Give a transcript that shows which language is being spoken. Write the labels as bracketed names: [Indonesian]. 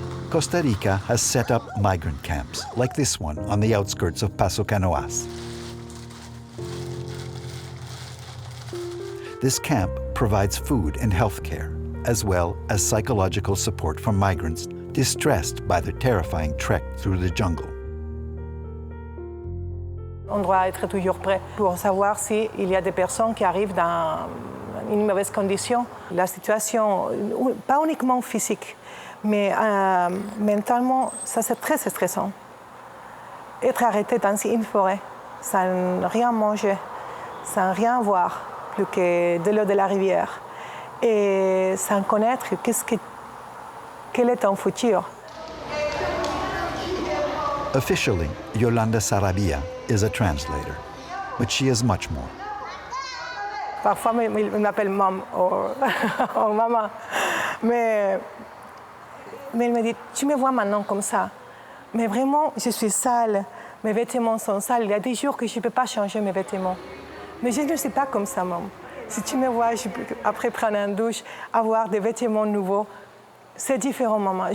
[English] Costa Rica has set up migrant camps, like this one on the outskirts of Paso Canoas. This camp provides food and health care, as well as psychological support for migrants distressed by the terrifying trek through the jungle. [French] On doit être toujours prêt pour savoir s'il y a des personnes qui arrivent dans une mauvaise condition. La situation, pas uniquement physique, mais mentalement, ça c'est très stressant. Être arrêté dans une forêt, sans rien manger, sans rien voir, plus que de l'eau de la rivière, et sans connaître quel est ton futur. [English] Officially, Yolanda Sarabia is a translator, but she is much more. [French] Parfois, il m'appelle maman ou maman, mais il me dit, tu me vois maintenant comme ça, mais vraiment, je suis sale, mes vêtements sont sales, il y a des jours que je ne peux pas changer mes vêtements. Mais je ne suis pas comme ça, maman. Si tu me vois, je peux, après prendre une douche, avoir des vêtements nouveaux, c'est différent, maman.